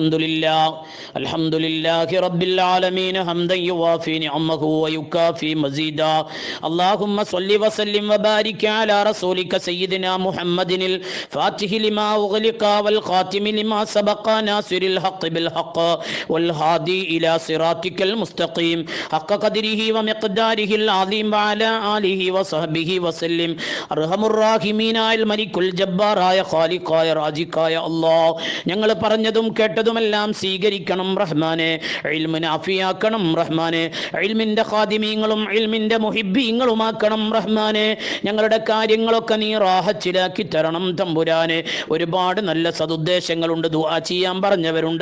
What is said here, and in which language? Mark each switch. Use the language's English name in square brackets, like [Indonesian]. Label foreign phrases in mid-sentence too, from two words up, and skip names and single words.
[Arabic] الحمد لله رب العالمين حمدا يوافي نعمه ويكافئ مزيده. اللهم صل وسلم وبارك على رسولك سيدنا محمد الفاتح لما أغلق والخاتم لما سبق ناصر الحق بالحق والهادي إلى صراطك المستقيم حق قدره ومقداره العظيم وعلى آله وصحبه وسلم. أرحم الراحمين الملك الجبار يا خالق يا رازق يا الله. [Malayalam] ഞങ്ങൾ പറഞ്ഞതും കേട്ടതുമെല്ലാം സ്വീകരിക്കണം റഹ്മാനെ. ഇൽമു നാഫിയാക്കണം റഹ്മാനെ. ഇൽമിന്റെ ഖാദിമീങ്ങളും ഇൽമിന്റെ മുഹിബ്ബീങ്ങളുമാക്കണം റഹ്മാനെ. ഞങ്ങളുടെ കാര്യങ്ങളൊക്കെ നീ റാഹത്തിലാക്കി തരണം തമ്പുരാനെ. ഒരുപാട് നല്ല സദുദ്ദേശങ്ങളുണ്ട്, ദുആ ചെയ്യാൻ പറഞ്ഞവരുണ്ട്.